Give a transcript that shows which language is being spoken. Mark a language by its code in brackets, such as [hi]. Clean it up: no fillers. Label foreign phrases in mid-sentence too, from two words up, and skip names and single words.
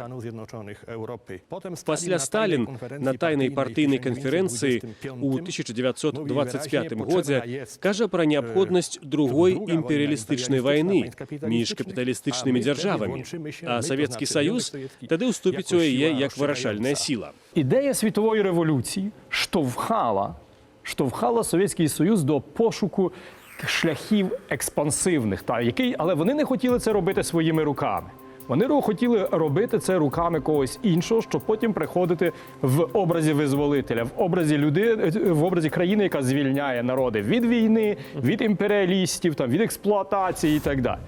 [be] Пасля Сталін на тайнай партыйнай канферэнцыі у 1925 годзе кажа пра неабходнасць другой імперыялістычнай вайны між капіталістычнымі дзяржавамі, а Савецкі Саюз тады ўступіць у яе як вырашальная сіла. [uk] Ідея світової революції штовхала Совєтський Союз до пошуку шляхів експансивних, але вони не хотіли це робити своїми руками. Вони хотіли робити це руками когось іншого, щоб потім приходити в образі визволителя, в образі країни, яка звільняє народи від війни, від імперіалістів, від експлуатації і так далі.